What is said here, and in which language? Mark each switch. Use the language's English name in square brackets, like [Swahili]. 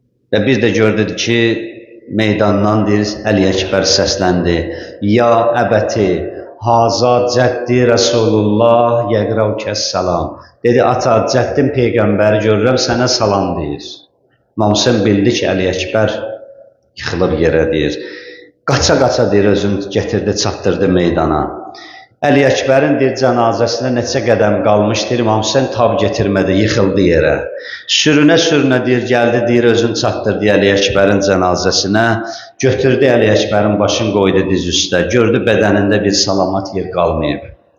[Azerbaijani] Və bir də gördü ki, meydandan, deyir, Əli Əkbər səsləndi. [Arabic] Ya əbəti, haza cəddi Rəsulullah, yəqrav kəssalam. [Azerbaijani] Dedi, ata, cəddin Peyğəmbəri görürəm, sənə salam, deyir. İmam Hüseyin bildi ki, Əli Əkbər yıxılıb yerə, deyir. Qaça-qaça, deyir, özünü getirdi, çatdırdı meydana. Əli Əkbərin, deyir, cənazəsinə neçə qədəm qalmışdır, İmam Hüseyin tab getirmədi, yıxıldı yerə. Sürünə-sürünə, deyir, gəldi, deyir, özünü çatdırdı Əli Əkbərin cənazəsinə, götürdü Əli Əkbərin başını qoydu diz üstə, gördü bədənində bir salamat yer qalmayıb.